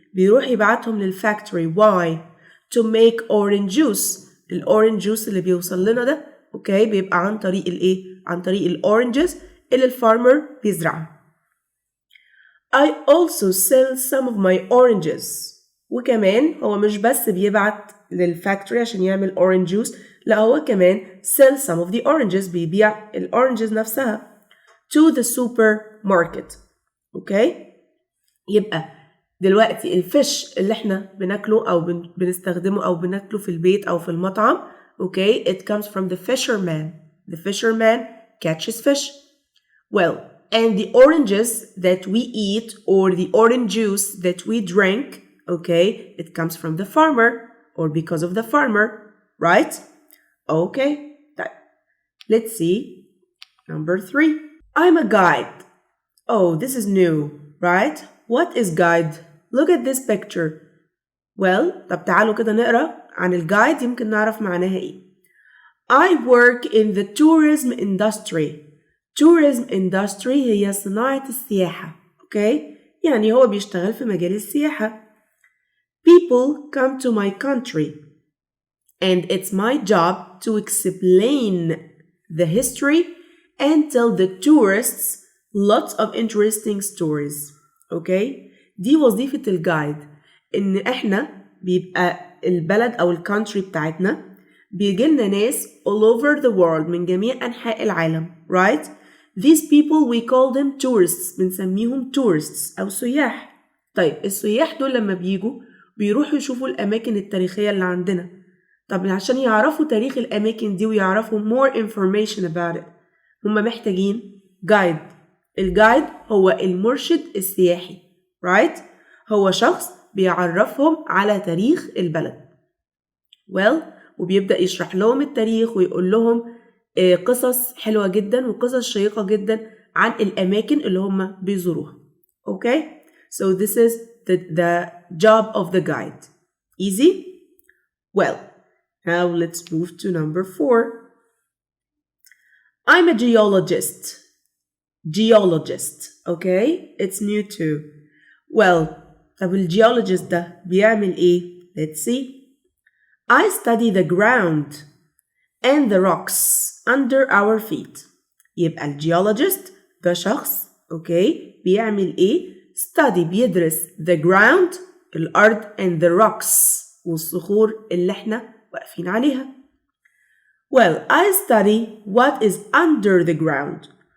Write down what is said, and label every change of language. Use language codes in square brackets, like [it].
[ar] بيروح يبعتهم للفاكتوري. [en] Why? To make orange juice. [ar] الأورنج جوس اللي بيوصل لنا ده اوكي بيبقى عن طريق الايه؟ عن طريق الأورنجز اللي الفارمر بيزرعها. [en] I also sell some of my oranges. [ar] وكمان هو مش بس بيبعت للفاكتوري عشان يعمل orange juice، لا هو كمان [en] sell some of the oranges، [ar] بيبيع الأورنجز نفسها [en] to the supermarket. [ar] اوكي؟ يبقى دلوقتي الفش اللي احنا بناكله او بنستخدمه او بناكله في البيت او في المطعم، اوكي؟ [en] It comes from the fisherman. The fisherman catches fish. Well, and the oranges that we eat or the orange juice that we drink, okay, it comes from the farmer or because of the farmer, right? Okay, let's see. Number 3. I'm a guide. Oh, this is new, right? What is guide? Look at this picture. [ar] Well, طب تعالوا كده نقرأ عن الجايد يمكن نعرف معناها ايه. [en] I work in the tourism industry. [ar] Tourism industry هي صناعة السياحة. [en] Okay? [ar] يعني هو بيشتغل في مجال السياحة. [en] People come to my country and it's my job to explain the history and tell the tourists lots of interesting stories. Okay? [ar] دي وظيفة الجايد، إن إحنا بيبقى البلد أو الكونتري بتاعتنا بيجيلنا ناس [en] all over the world [ar] من جميع أنحاء العالم. [en] Right? These people we call them tourists. [ar] بنسميهم tourists أو سياح. طيب السياح دول لما بيروحوا يشوفوا الأماكن التاريخية اللي عندنا. طب عشان يعرفوا تاريخ الأماكن دي ويعرفوا [en] more information about it، [ar] هم محتاجين جايد. الجايد هو المرشد السياحي. [en] Right? [ar] هو شخص بيعرفهم على تاريخ البلد. Well, وبيبدأ يشرح لهم التاريخ ويقول لهم قصص حلوة جدا وقصص شيقة جدا عن الأماكن اللي هم بيزوروها. [en] Okay? So this is the job of the guide. Easy? Well, now let's move to number 4. I'm a geologist. Geologist. Okay? It's new too. [ar] Well, طب الجيولوجيست ده بيعمل ايه؟ [en] Let's see. I study the ground and the rocks under our feet. [ar] يبقى الجيولوجيست ده شخص اوكي بيعمل ايه؟ study بيدرس [en] the ground [ar] الأرض [en] and the rocks [ar] والصخور اللي احنا واقفين عليها. [en] Well, I study what is under the ground.